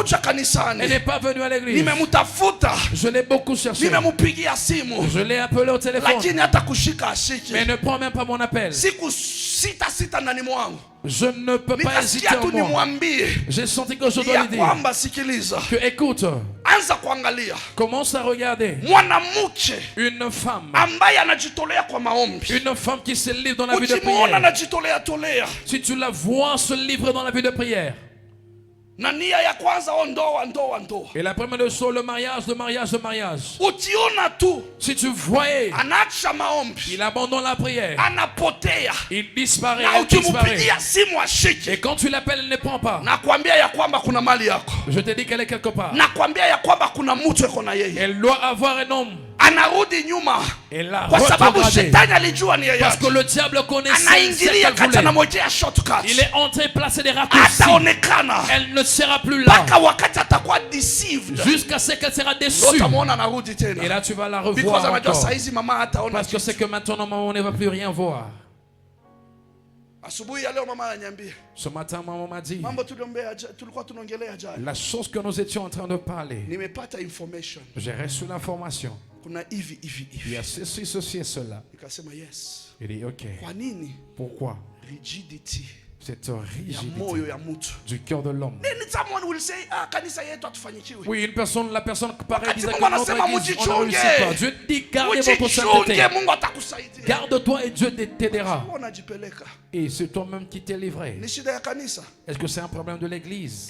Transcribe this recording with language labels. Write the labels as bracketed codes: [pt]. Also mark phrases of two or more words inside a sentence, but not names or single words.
[fr] Elle n'est pas venue à l'église. Je l'ai beaucoup cherché. Je l'ai appelé au téléphone. Mais elle ne prend même pas mon appel. Je ne peux pas hésiter en moi. J'ai senti que je dois lui dire que écoute, [sw] anza kuangalia. [fr] Commence à regarder. [sw] Mwanamke [fr] Une femme. [sw] ambaye anajitolea kwa maombi. [fr] Une femme qui se livre dans la vie de [sw] Ukimuona [fr] prière. [sw] anajitolea tolea. [fr] Si tu la vois se livrer dans la vie de prière. [sw] Na nia ya kwanza ndoa. [fr] Et la première de choses, le mariage. [sw] Utiona tu. [fr] Si tu voyais, [sw] Anaacha maombi. [fr] il abandonne la prière. [sw] Anapotea. [fr] Il disparaît. [sw] Na ukimupigia simu ashiki. [fr] Et quand tu l'appelles, elle ne prend pas. [sw] Nakwambia ya kwamba kuna mali yako. [fr] Je te dis qu'elle est quelque part. [sw] Nakwambia ya kwamba kuna mtu yuko na yeye. [fr] Elle doit avoir un homme. [sw] Anarudi nyuma. [fr] Elle l'a [sw] Kwa sababu [fr] retrogradé. [sw] shetani alijua nia yake. [fr] Parce que le diable connaissait ce [sw] Anaingilia [fr] qu'elle [sw] kati na [fr] voulait. [sw] mojea shortcut. [fr] Il est entré placer des raccourcis. [sw] Ataonekana. [fr] Elle ne sera plus là. [sw] Paka wakati atakuwa deceived. [fr] Jusqu'à ce qu'elle sera déçue. [sw] Utamwona anarudi tena. [fr] Et là tu vas la Because revoir [sw] anajua [fr] encore. [sw] saizi mama hataona. [fr] Parce que c'est que maintenant maman ne va plus rien voir. [sw] Asubuhi ya leo mama ananiambia. [fr] Ce matin maman m'a dit. [sw] Mambo tulikuwa tunaongelea jana. [fr] La chose que nous étions en train de parler. [sw] Nimepata information. [fr] J'ai reçu l'information. [sw] Kuna hivi. [fr] Il y a ceci et cela. [sw] Nikasema yes. [fr] Il dit ok. [sw] Kwa nini? [fr] Pourquoi? Rigidity. Cette rigidité du cœur de l'homme. Oui, la personne pareille disait que notre église, on ne réussit pas. Dieu dit, gardez votre sainteté. Garde-toi et Dieu t'aidera. Et c'est toi-même qui t'es livré. Est-ce que c'est un problème de l'église?